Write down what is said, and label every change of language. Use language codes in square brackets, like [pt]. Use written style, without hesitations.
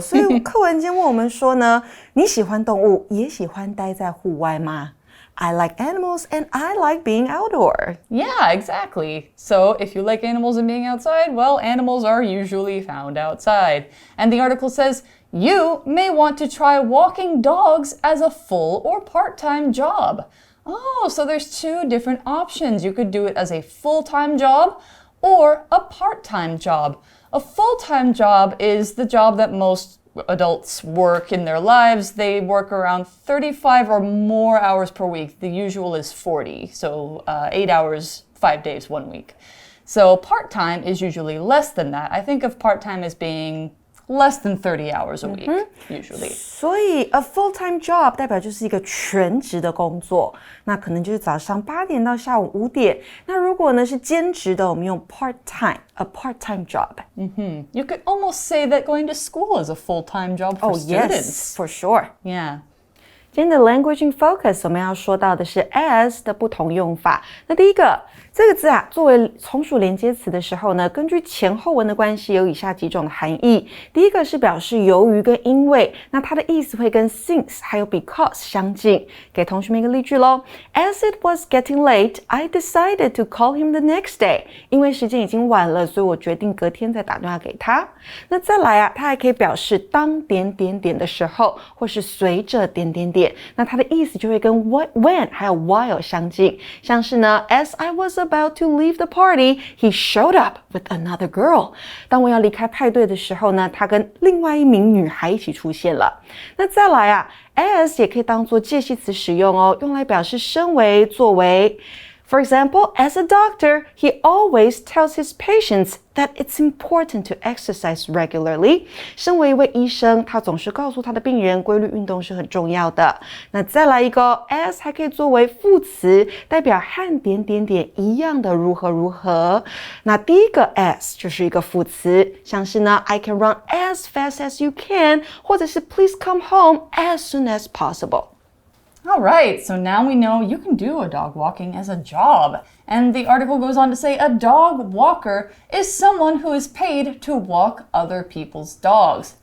[zh] 所以课文间问我们说呢，你喜欢动物，也喜欢待在户外吗？ [en] I like animals and I like being outdoor. Yeah, exactly. So if you like animals and being outside, well, animals are usually found outside. And the article says, you may want to try walking dogs as a full or part-time job. Oh, so there's 2 different options. You could do it as a full-time job or a part-time job. A full-time job is the job that most adults work in their lives. They work around 35 or more hours per week. The usual is 40, so 8 hours, 5 days, 1 week. So part-time is usually less than that. I think of part-time as being less than 30 hours a week, usually. [zh] 所以 [en] a full-time job [zh] 代表就是一个全职的工作，那可能就是早上8点到下午5点。那如果呢是兼职的，我们用 [en] part-time, a part-time job. You could almost say that going to school is a full-time job for students. Yes, for sure. Yeah. [zh] 今天的 Language in Focus 我们要说到的是 as 的不同用法。那第一个，这个字啊，作为从属连接词的时候呢，根据前后文的关系，有以下几种的含义。第一个是表示由于跟因为，那它的意思会跟 since 还有 because 相近。给同学们一个例句咯。 [en] As it was getting late, I decided to call him the next day. [zh] 因为时间已经晚了，所以我决定隔天再打电话给他。那再来啊，它还可以表示当点点点的时候，或是随着点点点。那它的意思就会跟 [en] when 还有 while [zh] 相近，像是呢 [en] As I was about to leave the party, he showed up with another girl. [zh] 当我要离开派对的时候呢，他跟另外一名女孩一起出现了。那再来啊 as 也可以当作介系词使用哦，用来表示身为、作为。 [en] For example, as a doctor, he always tells his patients that it's important to exercise regularly. [zh] 身为一位医生，他总是告诉他的病人，规律运动是很重要的。那再来一个 as 还可以作为副词，代表和点点点一样的如何如何。那第一个 as 就是一个副词，像是呢 [en] I can run as fast as you can， [zh] 或者是 [en] Please come home as soon as possible.All right, so now we know you can do a dog walking as a job. And the article goes on to say a dog walker is someone who is paid to walk other people's dogs.